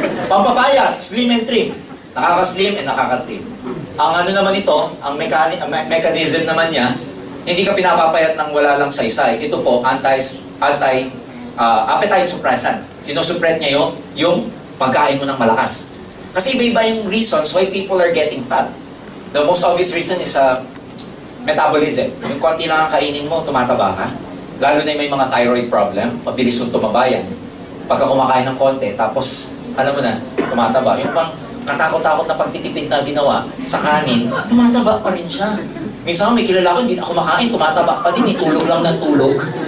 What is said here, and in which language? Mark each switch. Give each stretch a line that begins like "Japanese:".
Filipino: Pampapayat, slim and trim. Nakaka-slim and nakaka-trim. Ang ano naman ito, ang mechanism naman niya, hindi ka pinapapayat ng wala lang saysay. Ito po, appetite suppressant. Sinusupret niya yung pagkain mo ng malakas.
English: Kasi iba-iba yung reasons why people are getting fat. The most obvious reason is metabolism.
Filipino: Yung konti lang ang kainin mo, tumataba ka. Lalo na yung may mga thyroid problem, mabilis yung tumaba yan. Pagka kumakain ng konti, tapos, alam mo na, tumataba. Yung pang katakot-takot na pagtitipid na ginawa sa kanin, tumataba pa rin siya. Minsan may kilala ko, hindi na kumakain, tumataba pa din, tulog lang ng tulog.